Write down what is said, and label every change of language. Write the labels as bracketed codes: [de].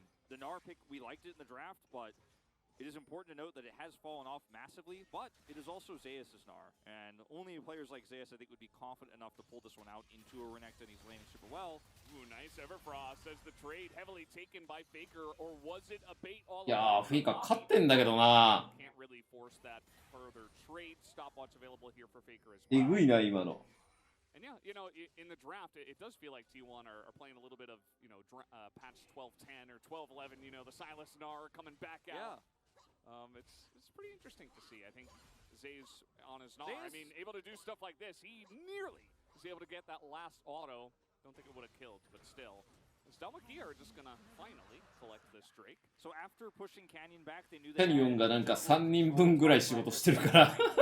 [en] The Gnar pick, we liked it in the draft, but it is important to note that it has fallen off massively, but it is also Zeus' Gnar. And only players like Zeus, I think, would be confident enough to pull this one out into a Renekton. He's landing super well. Ooh, nice Everfrost says the trade heavily taken by Faker, or was it a bait all along? [ja] いやー、フェイカー勝ってんだけどな。 [en] Can't really force that further trade. Stopwatch available here for Faker as え well. [ja] ぐいな、今の。 [en] And yeah, you know, in the draft, it does feel like T1 are playing a little bit of, you know, patch 12.10 or 12.11, you know, the Silas Gnar coming back out. It's pretty interesting to see. I think Zeus on his Gnar, I mean, able to do stuff like this. He nearly was able to get that last auto. Don't think it would have killed, but still. Damwon Kia are just gonna finally collect this Drake. So after pushing Canyon back, they knew [ja] キャニオンがなんか3人分ぐらい仕事してるから。